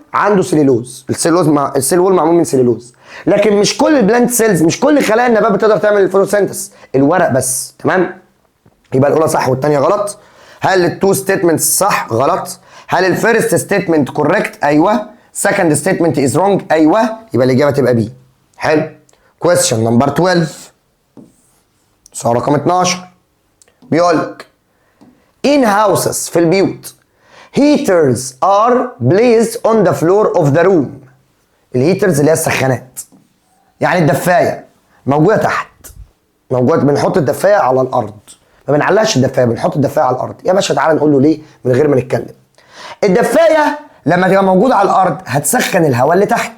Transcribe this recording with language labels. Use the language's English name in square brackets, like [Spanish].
[Arabic] عنده سليلوز، السيل وول معمول من سليلوز. لكن مش كل البلانت سيلز، مش كل خلايا النبات بتقدر تعمل الفوتوسينثيس، الورق بس. تمام؟ يبقى الاولى صح والثانيه غلط. هل التو ستيتمنتس صح؟ غلط. [English] هل الفيرست statement correct? ايوه. Second statement is wrong? [Arabic] ايوه. يبقى الاجابه تبقى بي. حلو. [English] question number 12، [Arabic] سؤال رقم 12، بيقول لك [English] in houses [Arabic] في البيوت [English] heaters are placed on the floor of the room. [Arabic] الهيترز اللي هي السخانات، يعني الدفايه موجوده تحت، موجود. بنحط الدفايه على الارض، ما بنعلقش الدفايه، بنحط الدفايه على الارض. يا باشا تعالى نقول له ليه من غير ما نتكلم. الدفايه لما تبقى موجوده على الارض هتسخن الهواء اللي تحت.